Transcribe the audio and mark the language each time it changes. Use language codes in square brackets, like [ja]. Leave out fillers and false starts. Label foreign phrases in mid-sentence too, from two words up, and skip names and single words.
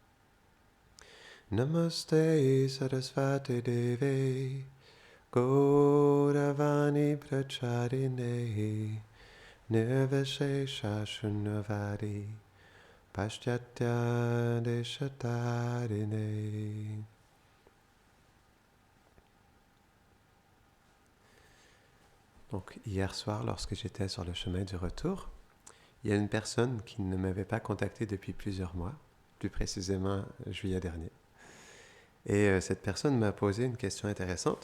[sa] नमस्ते सरस्वति देवे गौरवाणि प्रचारिणि निर्विशेष शून्यवादि पाश्चात्य देशतारिणि. [fr] Donc hier soir, lorsque j'étais sur le chemin du retour, il y a une personne qui ne m'avait pas contacté depuis plusieurs mois, plus précisément juillet dernier. Et cette personne m'a posé une question intéressante.